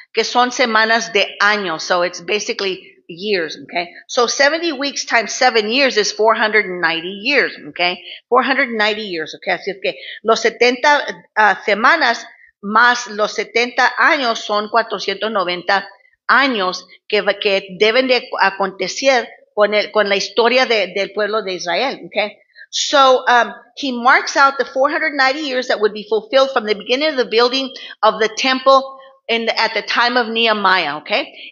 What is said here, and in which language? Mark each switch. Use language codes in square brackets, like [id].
[es] que son semanas de años. [en] So it's basically years, okay? So 70 weeks times 7 years is 490 years, okay? 490 years, okay? [es] Así es que los 70 semanas más los 70 años son 490 años que deben de acontecer con la historia del pueblo de Israel, okay? [en] So he marks out the 490 years that would be fulfilled from the beginning of the building of the temple at the time of Nehemiah, okay?